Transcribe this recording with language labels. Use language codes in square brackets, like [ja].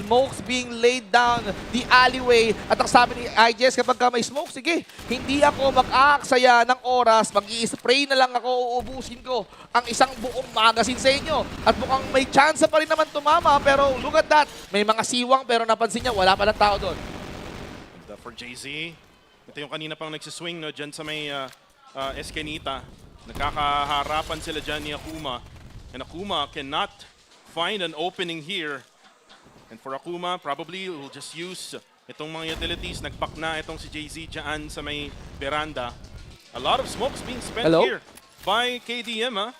[en] Smokes being laid down the alleyway. [tl] At ang sabi ni IJS, kapag ka may smoke, sige, hindi ako mag-aaksaya ng oras. Mag-i-spray na lang ako, uubusin ko ang isang buong magazine sa inyo. At mukhang may chance pa rin naman tumama. Pero [en] look at that. [tl] May mga siwang pero napansin niya, wala palang tao doon. For JZ, ito yung kanina pang nagsiswing, no, dyan sa may Escanita. Nagkakaharapan sila dyan ni Akuma. [en] And Akuma cannot find an opening here. And for Akuma, probably will just use itong mga utilities. [tl] Nagpack na itong si JZ dyan sa may veranda. [en] A lot of smokes being spent here by KDM, ha?